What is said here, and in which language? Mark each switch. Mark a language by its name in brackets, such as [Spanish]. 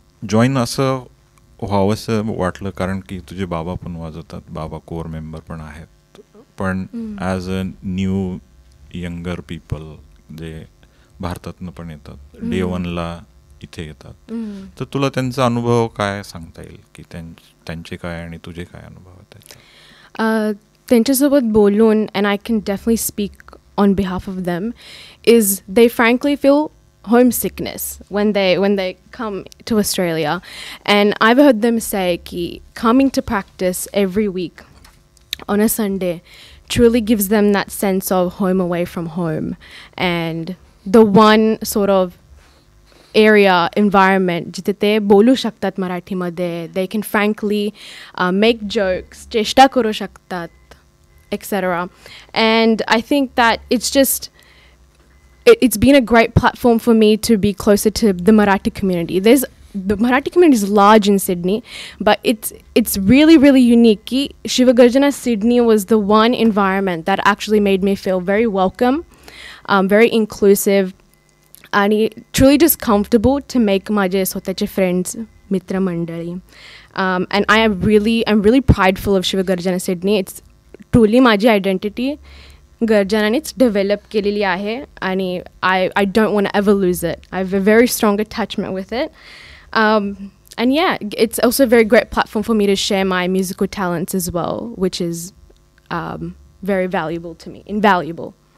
[Marathi] Join असं व्हावं असं वाटलं, कारण की तुझे बाबा पण वाजवतात, बाबा कोर मेंबर पण आहेत, पण as a new younger people जे भारतातनं पण येतात डे वनला इथे येतात, तर तुला त्यांचा अनुभव काय सांगता येईल की त्यांचे काय आणि तुझे काय अनुभव आहेत? [English] त्यांच्यासोबत बोलून and I can definitely speak on behalf of them is they frankly feel homesickness when they come to Australia. And I've heard them say ki coming to practice every week on a Sunday truly gives them that sense of home away from home, and the one sort of area environment jithe te bolu shaktat marathi madhe, they can frankly make jokes, cheshta karu shaktat, etc. And I think that it's just it's been a great platform for me to be closer to the Marathi community. The Marathi community is large in Sydney, but it's really, really unique. Shivagarjana Sydney was the one environment that actually made me feel very welcome, very inclusive, and truly just comfortable to make maje swatache friends, mitra mandali. And I'm really prideful of Shivagarjana Sydney. It's truly maje identity. गर्जनानेच develop केलेली आहे आणि I don't want ever lose it. I have a very strong attachment with it. And yeah it's also very great platform for me to share my musical talents as well, which is very valuable to me, invaluable.